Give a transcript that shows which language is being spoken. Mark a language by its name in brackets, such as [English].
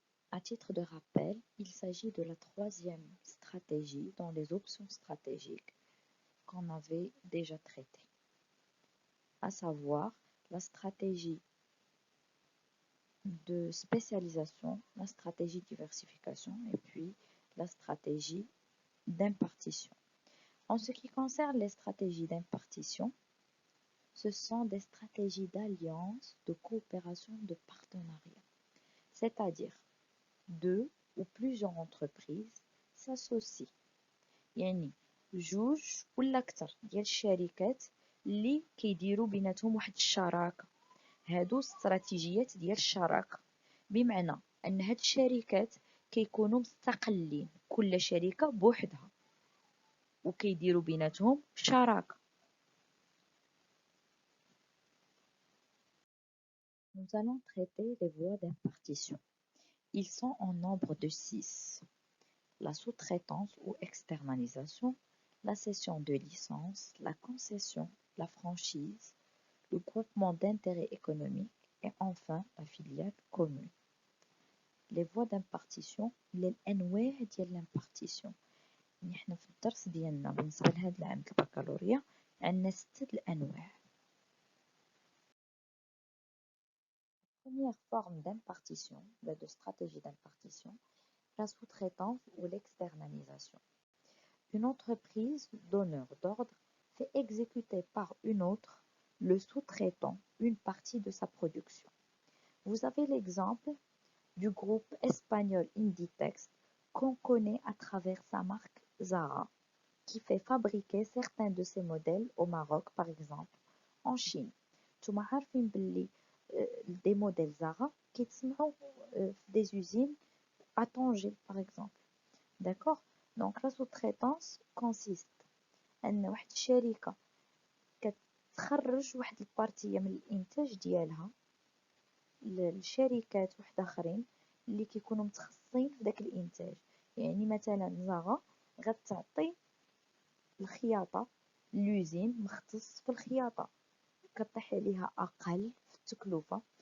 [French] À titre de rappel, il s'agit de la troisième stratégie dans les options stratégiques qu'on avait déjà traitées, à savoir la stratégie de spécialisation, la stratégie de diversification et puis la stratégie d'impartition. En ce qui concerne les stratégies d'impartition, ce sont des stratégies d'alliance, de coopération, de partenariat. C'est-à-dire, deux ou plusieurs entreprises s'associent. [Arabic] يعني جوج ولا أكثر ديال الشركات اللي كيديروا بيناتهم واحد الشراكة. هادو استراتيجيات ديال الشراكة، بمعنى أن هاد الشركات كيكونوا مستقلين، كل شركة بوحدها وكيديروا بيناتهم شراكة. [French] Nous allons traiter les voies d'impartition. Ils sont en nombre de 6. La sous-traitance ou externalisation, la cession de licence, la concession, la franchise, le groupement d'intérêt économique et enfin la filiale commune. Les voies d'impartition [Arabic] الأنواع ديال الامبارتيسيون. يعني حنا في الدرس ديالنا بالنسبة لهاد العام البكالوريا عندنا 6 الأنواع. [French] Première forme d'impartition, de stratégie d'impartition, la sous-traitance ou l'externalisation. Une entreprise donneur d'ordre fait exécuter par une autre, le sous-traitant, une partie de sa production. Vous avez l'exemple du groupe espagnol Inditex qu'on connaît à travers sa marque Zara, qui fait fabriquer certains de ses modèles au Maroc par exemple, en Chine. [Arabic] نتوما عارفين باللي [French] des modèles Zara [Arabic] كيتصنعوا في [French] des usines à Tanger par exemple. D'accord? Donc la sous-traitance consiste [Arabic] أن واحد الشركة كتخرج واحد البارتية من الإنتاج ديالها لشركات وحداخرين اللي كيكونوا متخصصين في داك الإنتاج. يعني مثلا زاغا غتعطي الخياطة لوزين مختص في الخياطة، كطيح عليها أقل في التكلفة.